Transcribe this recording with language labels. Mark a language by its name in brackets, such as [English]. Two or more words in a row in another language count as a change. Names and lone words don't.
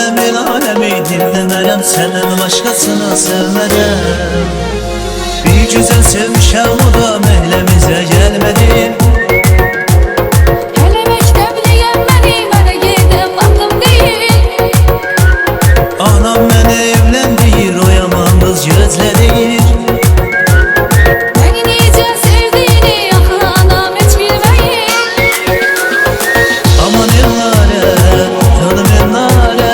[Turkish] el alemi dinlemerem, senden başkasını sevmerem. Bir güzel sevmişem, o da mehlemize gelmedi. [Azerbaijani] Hele mektəbliyəm məni, mənə gedən vaxtım deyil. Anam məni evləndir, o yaman qız gözlədir. Məni necə sevdiyini axı anam heç bilməyir. Aman ellərə, canım ellərə,